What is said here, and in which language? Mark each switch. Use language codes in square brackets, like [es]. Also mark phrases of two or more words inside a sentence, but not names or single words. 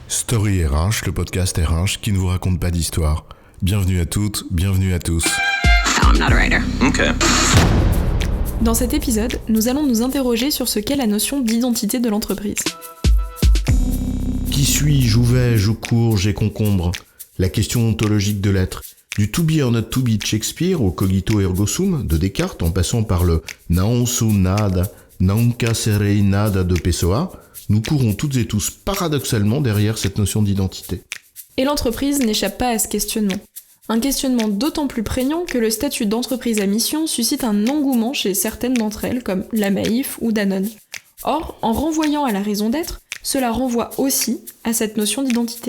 [fr] Story RH, le podcast RH qui ne vous raconte pas d'histoire. Bienvenue à toutes, bienvenue à tous. [en] I'm not a writer. Okay. [fr] Dans cet épisode, nous allons nous interroger sur ce qu'est la notion d'identité de l'entreprise. Qui suis-je, où vais-je, où cours, j'ai concombre? La question ontologique de l'être. Du [en] to be or not to be [fr] de Shakespeare au [la] cogito ergo sum [fr] de Descartes, en passant par le [pt] naon su nada, nunca serei nada [fr] de Pessoa, nous courons toutes et tous paradoxalement derrière cette notion d'identité. Et l'entreprise n'échappe pas à ce questionnement. Un questionnement d'autant plus prégnant que le statut d'entreprise à mission suscite un engouement chez certaines d'entre elles, comme la Maïf ou Danone. Or, en renvoyant à la raison d'être, cela renvoie aussi à cette notion d'identité.